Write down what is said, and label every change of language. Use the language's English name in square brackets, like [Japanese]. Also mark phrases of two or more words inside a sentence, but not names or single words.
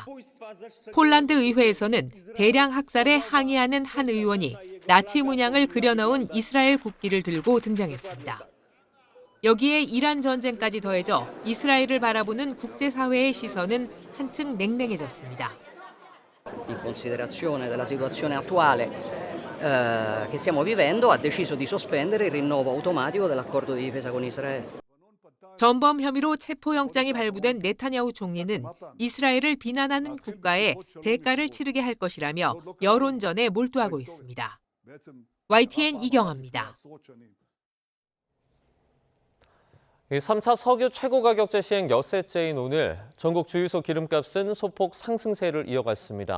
[Korean] 폴란드 의회에서는 대량 학살에 항의하는 한 의원이 나치 문양을 그려넣은 이스라엘 국기를 들고 등장했습니다. 여기에 이란 전쟁까지 더해져 이스라엘을 바라보는 국제사회의 시선은 한층 냉랭해졌습니다. [Italian] In considerazione della situazione attuale che stiamo vivendo, ha deciso di sospendere il rinnovo automatico dell'accordo di difesa con Israele. [Korean] 전범 혐의로 체포영장이 발부된 네타냐후 총리는 이스라엘을 비난하는 국가에 대가를 치르게 할 것이라며 여론전에 몰두하고 있습니다. YTN 이경아입니다. 3차 석유 최고 가격제 시행 엿새째인 오늘 전국 주유소 기름값은 소폭 상승세를 이어갔습니다.